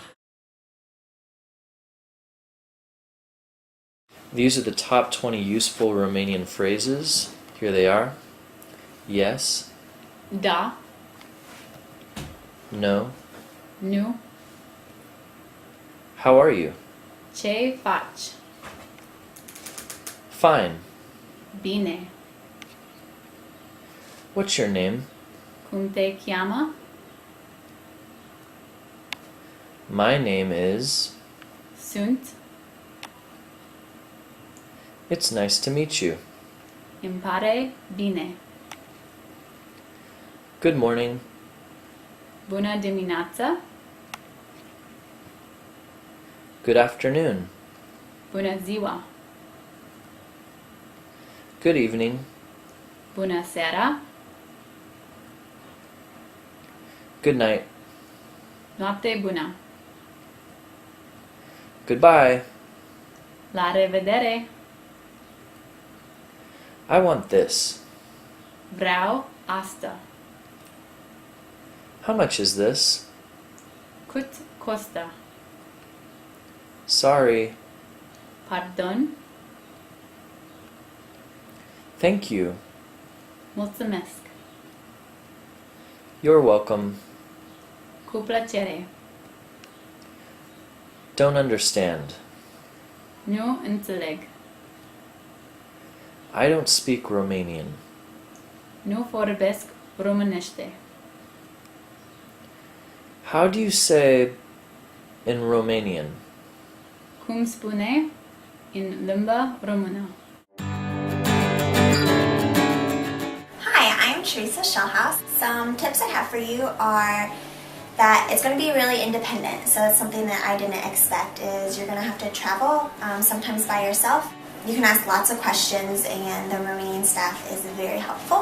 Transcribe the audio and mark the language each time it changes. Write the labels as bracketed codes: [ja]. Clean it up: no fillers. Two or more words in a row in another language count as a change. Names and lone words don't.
[en] These are the top 20 useful Romanian phrases. Here they are. Yes. [ro] Da. [en] No. [ro] Nu. [en] How are you? [ro] Ce faci? [en] Fine. [ro] Bine. [en] What's your name? [ro] Cum te cheamă? [en] My name is... [ro] Sunt. [en] It's nice to meet you. [ro] Îmi pare bine. [en] Good morning. [ro] Bună dimineața. [en] Good afternoon. [ro] Bună ziua. [en] Good evening. [ro] Bună seara. [en] Good night. [ro] Noapte bună. [en] Goodbye. [ro] La revedere. [en] I want this. [ro] Vreau asta. [en] How much is this? [ro] Cât costă? [en] Sorry. [ro] Pardon. [en] Thank you. [ro] Mulțumesc. [en] You're welcome. [ro] Cu plăcere. [en] Don't understand. [ro] Nu înțeleg. [en] I don't speak Romanian. [ro] Nu vorbesc românește. [en] How do you say in Romanian? [ro] Cum spune în limba română? [en] Hi, I'm Teresa Shellhouse. Some tips I have for you are that it's going to be really independent. So it's something that I didn't expect is you're going to have to travel sometimes by yourself. You can ask lots of questions and the Romanian staff is very helpful.